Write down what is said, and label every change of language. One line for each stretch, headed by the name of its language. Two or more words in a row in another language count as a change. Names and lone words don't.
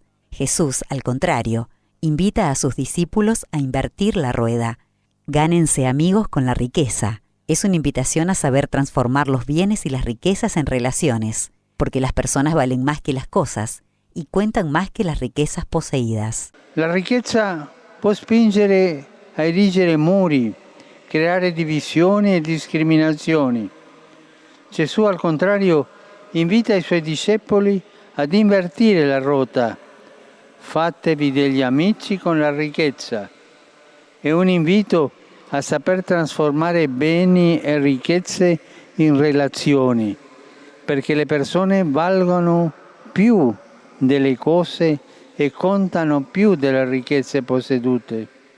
Spanish: Jesús, al contrario, invita a sus discípulos a invertir la rueda. Gánense amigos con la riqueza. Es una invitación a saber transformar los bienes y las riquezas en relaciones, porque las personas valen más que las cosas y cuentan más que las riquezas poseídas.
Italian: La ricchezza può spingere a erigere muri, creare divisioni e discriminazioni. Gesù, al contrario, invita i suoi discepoli ad invertire la rotta. Fatevi degli amici con la ricchezza. È un invito a saper trasformare beni e ricchezze in relazioni, perché le persone valgono più delle cose e contano più delle ricchezze possedute.